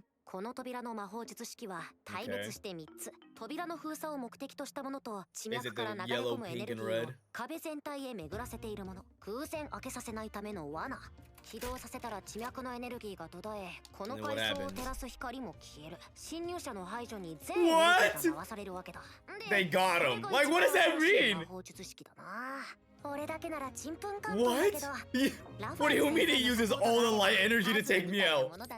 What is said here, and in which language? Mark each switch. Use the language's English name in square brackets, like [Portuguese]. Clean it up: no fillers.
[Japanese] この扉の魔法術式は大別して3つ。扉の封鎖を目的としたものと、地脈から流れ込むエネルギーを壁全体へ巡らせているもの。空戦開けさせないための罠。起動させたら地脈のエネルギーが途絶え、この階層を照らす光も消える。侵入者の排除に全エネルギーが回されるわけだ。 [English] They got him. Like, what does that mean? [Japanese] 魔法術式だな。俺だけならちんぷんかんぷんだけど。 [English] What do you mean he uses all the light energy to take me out?